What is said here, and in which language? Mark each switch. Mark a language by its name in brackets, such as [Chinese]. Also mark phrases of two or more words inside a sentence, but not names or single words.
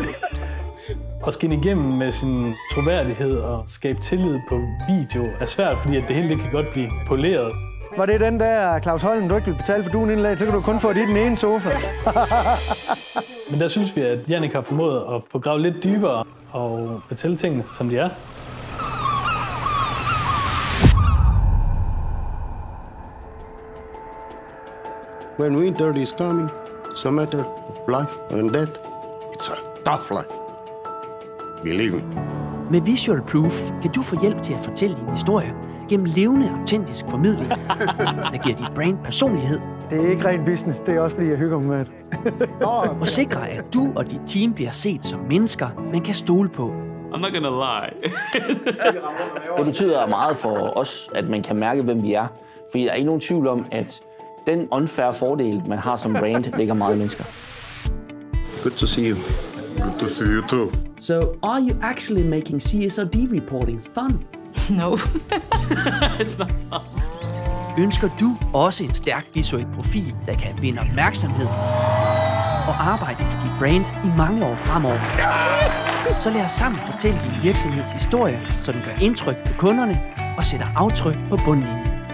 [Danish] At skinne igennem med sin troværdighed og skabe tillid på video er svært, fordi at det hele det kan godt blive poleret. Var det den der Claus Holm, du ikke ville betale for duen indlag, så kan du kun få det i den ene sofa. Men der synes vi, at Jannik har formået at få gravet lidt dybere og fortælle tingene, som de er. [English] When winter is coming, it's a matter of life and death. It's a tough life. Believe me. [Danish] Med Visual Proof kan du få hjælp til at fortælle din historie gennem levende, autentisk formidling, der giver dit brand personlighed. Det er ikke ren business, det er også fordi, jeg hygger mig med det. Og sikrer, at du og dit team bliver set som mennesker, man kan stole på. [English] I'm not gonna lie. [Danish] Det betyder meget for os, at man kan mærke, hvem vi er. Fordi der er ikke nogen tvivl om, at den unfair fordel, man har som brand, ligger meget i mennesker. [English] Good to see you. Good to see you too. So, are you actually making CSRD reporting fun? No. It's not fun. [Danish] Ønsker du også en stærk visuel profil, der kan vinde opmærksomhed og arbejde for dit brand i mange år fremover? Så lad os sammen fortælle din virksomheds historie, så den gør indtryk på kunderne og sætter aftryk på bundlinjen.